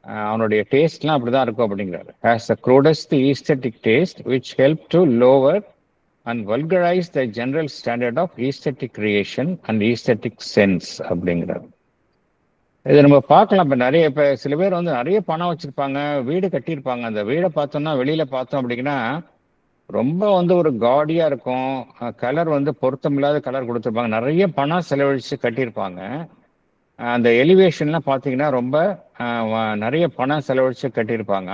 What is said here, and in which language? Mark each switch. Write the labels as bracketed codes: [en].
[ta] அவனுடைய டேஸ்ட்லாம் அப்படிதான் இருக்கும் அப்படிங்கிறாரு. [en] has the crudest aesthetic taste which help to lower and vulgarize the general standard of aesthetic creation and aesthetic sense [ta] அப்படிங்கிறார். இதை நம்ம பார்க்கலாம். இப்போ சில பேர் வந்து நிறைய பணம் வச்சிருப்பாங்க, வீடு கட்டியிருப்பாங்க. அந்த வீடை பார்த்தோம்னா வெளியில பார்த்தோம் அப்படின்னா ரொம்ப வந்து ஒரு காடியா இருக்கும். கலர் வந்து பொருத்தமில்லாத கலர் கொடுத்துருப்பாங்க. நிறைய பணம் செலவழிச்சு கட்டியிருப்பாங்க. அந்த எலிவேஷன்லாம் பார்த்தீங்கன்னா ரொம்ப நிறைய பணம் செலவழிச்சு கட்டியிருப்பாங்க.